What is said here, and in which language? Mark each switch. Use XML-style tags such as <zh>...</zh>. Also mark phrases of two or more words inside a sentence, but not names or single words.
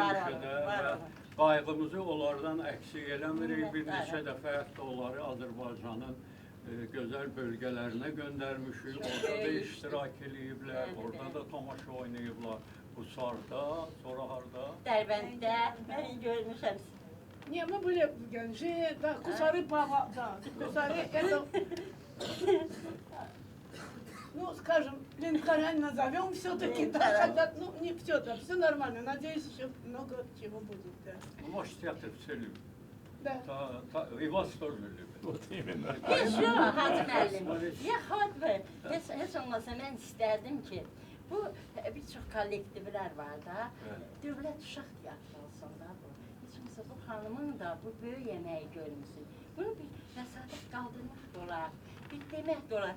<az>həmişə də qayğımızı onlardan əksik eləmirik. Bir neçə dəfə hətta onları Azərbaycanın gözəl bölgələrinə göndərmişik. Orada da iştirak ediblər, orada da tamaşa oynayıblar. Bu Sarda, sonra harda? Dərbənddə, mən görmüşəm.</az> <ru>Не, мы были в Гянже, да, Кусары Пава, да, Кусары, это, ну, скажем, Ленкарань назовем все-таки, да, хотя, ну, не все, да, все нормально, надеюсь, еще много чего будет, да. Наш театр все любит. Да. И вас тоже любят. Вот именно.</ru> <az>Heç yox, Hacı müəllim. Heç olmasa mən istərdim ki, bu bir çox kollektivlər var da, dövlət uşaq teatrı olsun da bu. Heç olmasa bu xanımın da bu böyük əməyi görünsün. Bunu bir vəsatət qaldırmaq da olar, bir demək də olar.</az>